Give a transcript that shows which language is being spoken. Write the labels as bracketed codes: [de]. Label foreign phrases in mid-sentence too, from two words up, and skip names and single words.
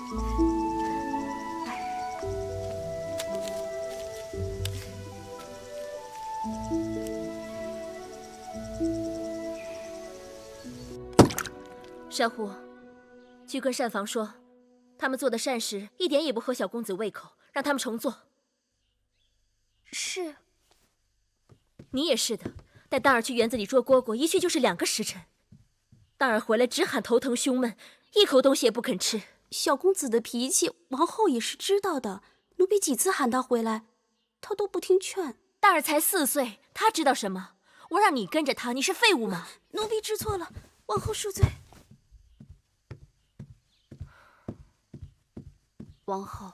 [zh] 珊瑚，去跟膳房說，他們做的膳食一點也不合小公子胃口，讓他們重做。是。你也是的，帶當兒去園子裡捉蟈蟈，一去就是2個時辰。當兒回來只喊頭疼胸悶，一口東西也不肯吃。小公子的脾氣，王后也是知道的。奴婢幾次喊他回來，他都不聽勸。當兒才4歲，他知道什麼？我讓你跟着他，你是廢物嗎？奴婢知錯了，王后恕罪。王后，